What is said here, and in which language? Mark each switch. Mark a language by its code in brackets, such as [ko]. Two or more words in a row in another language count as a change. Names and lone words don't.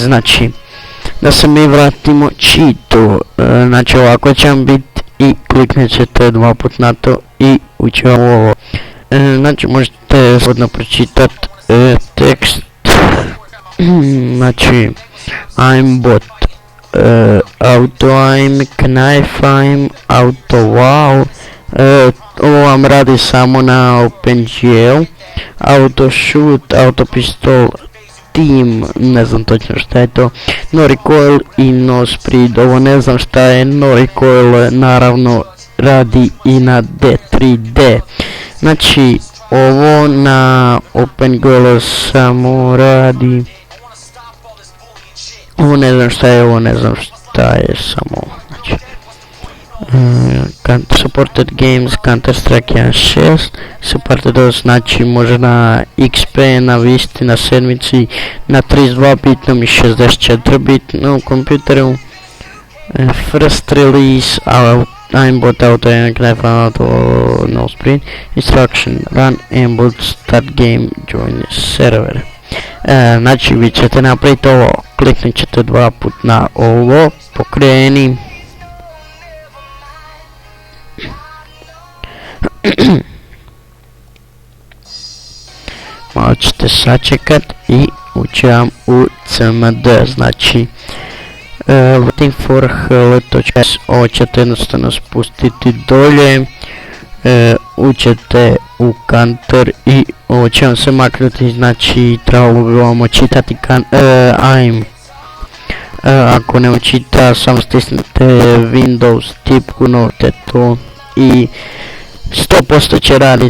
[hr] Znači da se mi vratimo cheatu, znači ovako će vam biti i kliknut ćete 2 put na to i ući vam ovo. Znači možete slobodno pročitat tekst, znači [en] aimbot, auto aim, knife aim, auto wow, [hr] ovo vam radi samo na OpenGL, [en] auto shoot, auto pistol, team, [hr] ne znam točno šta je to, [en] no recoil [hr] i [en] no speed, [hr] ovo ne znam šta je, [en] no recoil [hr] naravno radi i na D3D. Znači ovo na OpenGL samo radi, ovo ne znam šta je, samo znači [en] supported games [hr] Counter Strike 1.6, [en] supported os, [hr] znači može na XP, na Visti, na sedmici, na 32 bitnom i 64 bitnom kompjuteru. [en] First release aimbot auto aim, knife auto no sprint, instruction run aimbot start game join server. [hr] Znači vi ćete napraviti ovo, kliknut ćete 2 put na ovo, pokreni. Malo ćete sačekat i ući vam u CMD, znači [en] waiting for hello.s, [hr] ovo ćete jednostavno spustiti dolje, ućete u Counter i ovo će vam se maknuti, znači trebalo bi vam očitati aim. Ako ne očita, samo stisnete Windows tipku, novite to i 100% će raditi.